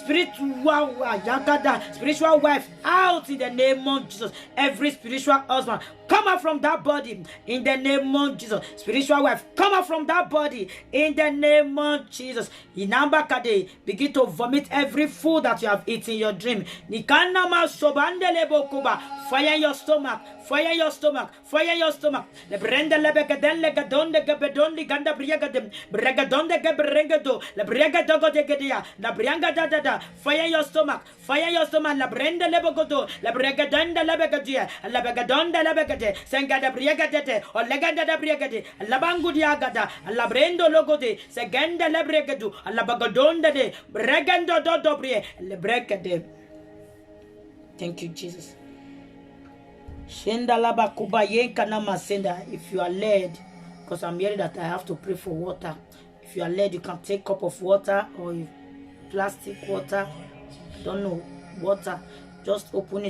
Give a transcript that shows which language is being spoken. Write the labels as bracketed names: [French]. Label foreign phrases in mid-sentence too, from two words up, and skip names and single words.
[English] Spiritual wife out in the name of Jesus. Every spiritual husband, come out from that body in the name of Jesus. Spiritual wife, come out from that body in the name of Jesus. Inambakade, begin to vomit every food that you have eaten in your dream. Nikanama sobandele bokuba. Fire your stomach. Fire your stomach. Fire your stomach. Le brenda lebekaden legadon de gabedon de ganda briagadem. Bregadon de gabrengado. Le briagadogo de gadia. La brianga da da da. Fire your stomach. Fire your stomach. La brenda lebogodo. La bregadan de lebegadia. La begadon de lebegade. Sengada briagadete. O legada da briagade. La bangudiagada. La brendo logode. Seganda lebregadu. La bagadon de. Bregando do dobrie. Le bregade. Thank you, Jesus. If you are led, because I'm hearing that I have to pray for water. If you are led, you can take a cup of water or plastic water. I don't know, water. Just open it.